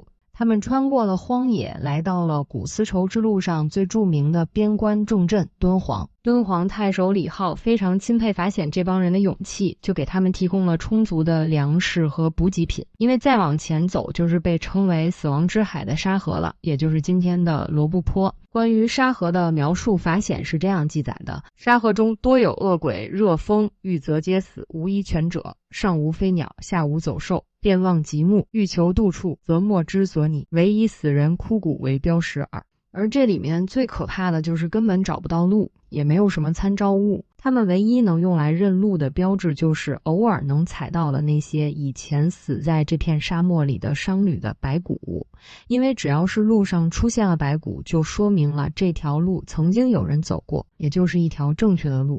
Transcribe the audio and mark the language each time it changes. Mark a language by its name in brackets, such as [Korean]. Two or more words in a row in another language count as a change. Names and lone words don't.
[Chinese] 他們穿過了荒野，來到了古絲綢之路上最著名的邊關重鎮敦煌。敦煌太守李浩非常欽佩法顯這幫人的勇氣，就給他們提供了充足的糧食和補給品。因為再往前走就是被稱為死亡之海的沙河了，也就是今天的羅布泊。關於沙河的描述，法顯是這樣記載的：沙河中多有惡鬼，熱風遇則皆死，無一全者。上無飛鳥，下無走獸，便望極目，欲求度處，則莫之所擬，唯以死人枯骨為標識耳。而這裡面最可怕的就是根本找不到路，也沒有什麼參照物，他們唯一能用來認路的標誌就是偶爾能踩到了那些以前死在這片沙漠裡的商旅的白骨，因為只要是路上出現了白骨，就說明了這條路曾經有人走過，也就是一條正確的路。